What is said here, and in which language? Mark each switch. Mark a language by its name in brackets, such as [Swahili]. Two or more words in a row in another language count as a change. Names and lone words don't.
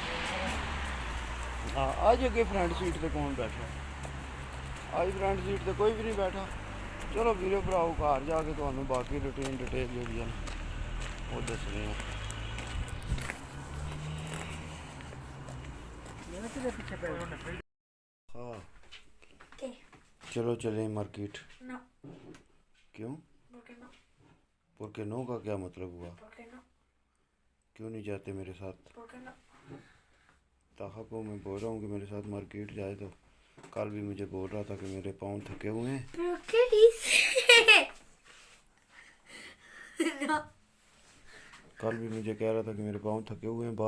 [Punjabi] ਹਾਂ ਅੱਜ ਅੱਗੇ ਫਰੰਟ ਸੀਟ ਤੇ ਕੌਣ ਬੈਠਾ? ਅੱਜ ਫਰੰਟ ਸੀਟ ਤੇ ਕੋਈ ਵੀ ਨਹੀਂ ਬੈਠਾ। ਚਲੋ ਵੀਰੇ ਭਰਾਓ ਘਰ ਜਾ ਕੇ ਤੁਹਾਨੂੰ ਬਾਕੀ ਰੂਟੀਨ ਡਿਟੇਲ ਜਿਹੜੀ ਹੈ ਉਹ ਦੱਸਣੀ ਹੈ। [Hindi] हाँ चलो चले मार्केट। क्यों? [Spanish] porque no [Hindi] का क्या मतलब हुआ? क्यों नहीं जाते मेरे साथ? ताहा को मैं बोल रहा हूँ कि मेरे साथ मार्केट जाए, तो कल भी मुझे बोल रहा था कि मेरे पाँव थके हुए हैं। कल भी मुझे कह रहा था कि मेरे पाँव थके हुए हैं।